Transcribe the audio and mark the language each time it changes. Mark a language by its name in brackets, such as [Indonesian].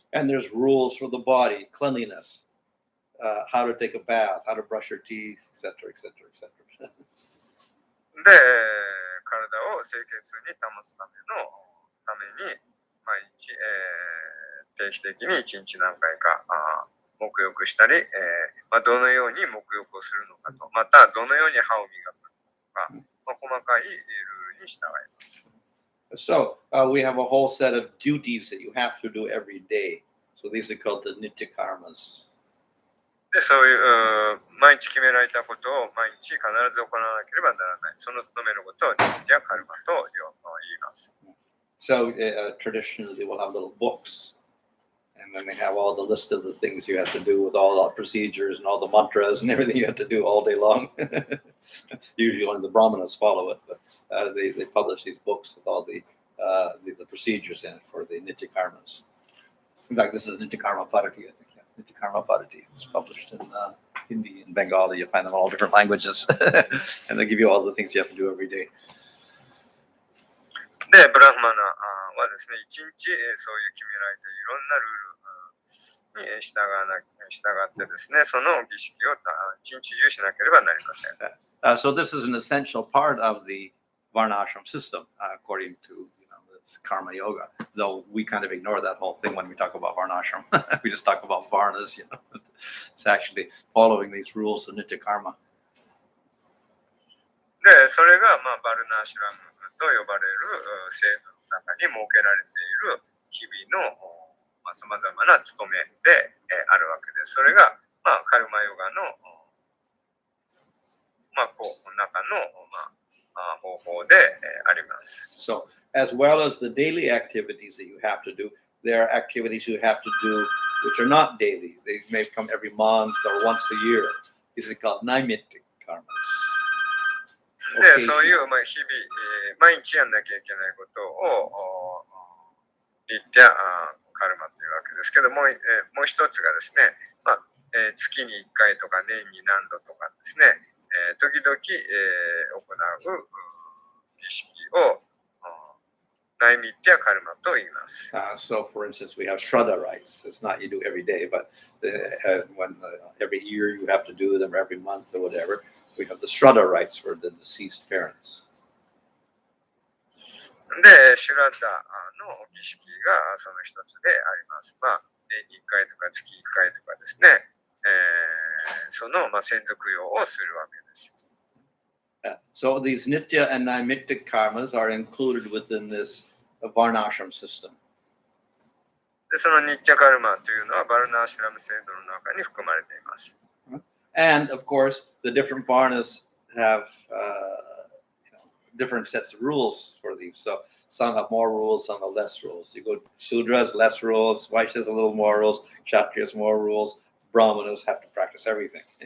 [English] And there's rules for the body, cleanliness, how to take a bath, how to brush your teeth, etc., etc., etc. [Japanese] で、体を清潔に保つために毎日、定期的に1日何回か沐浴したり、どのように沐浴をするのかと、またどのように歯を磨くのか、細かいルールに従います。 [English] So we have a whole set of duties that you have to do every day. So these are called the nitya karmas. [Japanese] で、そういう毎日決められたことを毎日必ず行わなければならない。その務めることをニッティアカルマと言います。 [English] So traditionally they will have little books, and then they have all the list of the things you have to do with all the procedures and all the mantras and everything you have to do all day long. Usually only the brahmanas follow it, but they publish these books with all the procedures in it for the nitya karmas. In fact, this is Nitya Karma Padati, I think. Yeah. Nitya Karma Padati. It's published in Hindi and Bengali. You find them in all different languages. And they give you all the things you have to do every day. [Japanese] で、ブラフマナはですね、一日そういう決められていろんなルールに従ってですね、その儀式を一日中しなければなりません。 [English] So this is an essential part of the Varnashram system, according to this karma yoga. Though we kind of ignore that whole thing when we talk about Varnashram. We just talk about Varnas, It's actually following these rules of Nitya Karma. [Japanese] で、それが、バルナーシュラムと呼ばれる制度の中に設けられている日々のさまざまな務めであるわけです。それが、カルマヨガの、中の、方法であります。 [English] So, as well as the daily activities that you have to do, there are activities you have to do which are not daily. They may come every month or once a year. These are called naimittic karmas. [Japanese] で、そういう、日々、毎日やんなきゃいけないことをニッティアカルマというわけですけども、もう一つがですね、月に1回とか年に何度とかですね、時々、行う儀式をナイミッティアカルマと言います。 [English] So, for instance, we have Shraddha rites. It's not you do every day, but when every year you have to do them, or every month or whatever, we have the Shraddha rites for the deceased parents. [Japanese] で、シュラッダの儀式がその一つであります。年に1回とか月1回とかですね、その先祖供養をするわけです。 [English] So these nitya and naimittic karmas are included within this Varnashram system. [Japanese] で、そのニッティアカルマというのはバルナーシュラム制度の中に含まれています。 [English] And of course, the different Varnas have different sets of rules for these. So some have more rules, some have less rules. You go Sudras, less rules. Vaishyas, a little more rules. Kshatriyas, more rules. Brahmanas have to practice everything.